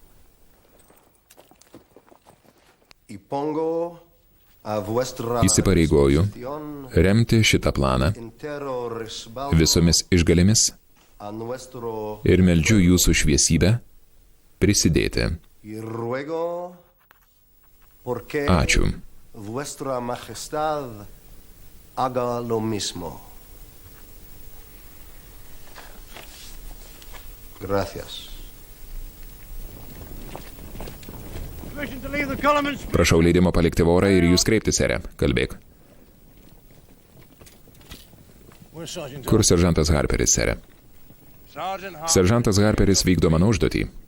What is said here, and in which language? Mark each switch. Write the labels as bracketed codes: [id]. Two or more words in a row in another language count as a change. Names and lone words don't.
[lt] Įsipareigoju remti šitą planą visomis išgalėmis ir meldžiu jūsų šviesybę prisidėti. Ačiū. [es] Vuestra Majestad haga lo mismo. Gracias. [lt] Prašau leidimo palikti vorą ir jūs kreiptis, sere. Kalbėk. Kur seržantas Harperis, sere? Seržantas Harperis vykdo mano užduotį.